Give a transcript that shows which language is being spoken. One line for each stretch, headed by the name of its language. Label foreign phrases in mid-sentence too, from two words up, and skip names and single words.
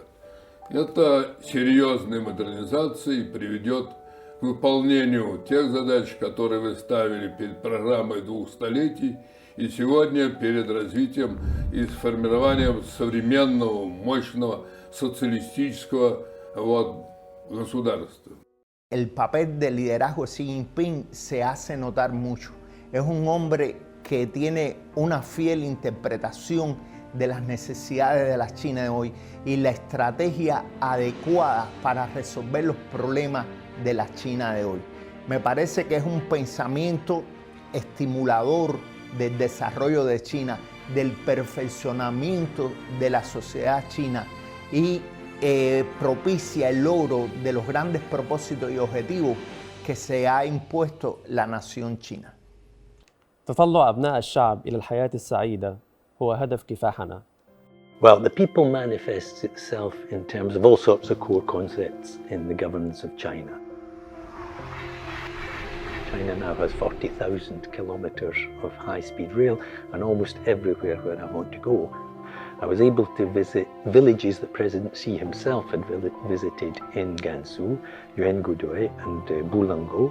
Russian: Это серьезная модернизация и приведет к выполнению тех задач, которые вы ставили перед программой 2 столетий и сегодня перед развитием и сформированием современного, мощного социалистического государства.
Spanish: El papel de liderazgo de Xi Jinping se hace notar mucho. Es un hombre que tiene una fiel interpretación de las necesidades de la China de hoy y la estrategia adecuada para resolver los problemas de la China de hoy. Me parece que es un pensamiento estimulador del desarrollo de China, del perfeccionamiento de la sociedad china y propicia el logro de los grandes propósitos y objetivos que se ha impuesto la nación china.
Arabic: تطلع أبناء الشعب إلى الحياة السعيدة هو هدف كفاحنا.
English: Well, the people manifests itself in terms of all sorts of core concepts in the governance of China. China now has 40,000 kilometers of high-speed rail, and almost everywhere where I want to go, I was able to visit villages that President Xi himself had visited in Gansu, Yuengudoi and Bulango.